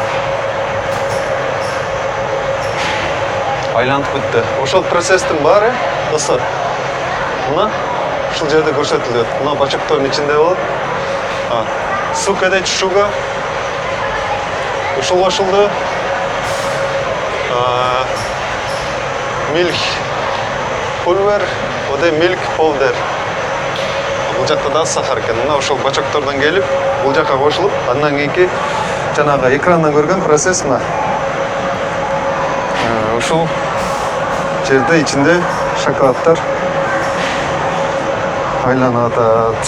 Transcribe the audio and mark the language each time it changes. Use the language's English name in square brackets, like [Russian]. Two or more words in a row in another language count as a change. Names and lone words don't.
[Kyrgyz] Айланып бүттү. Ошол процесстин баары достор. Мына ушул жерде көрсөтүлөт. Мына бачоктордун ичинде болот. Сука дейт шуга. Ушул кошулду. [English] Milk pulver, оде milk powder. [Kyrgyz] Бул жакта да сахар экен. Мына ошол бачоктордон келип, бул жакка кошулуп, андан кийинки жанагы экрандан көргөн процесс мына. Ушул жерде ичинде шоколаддар айланып атат.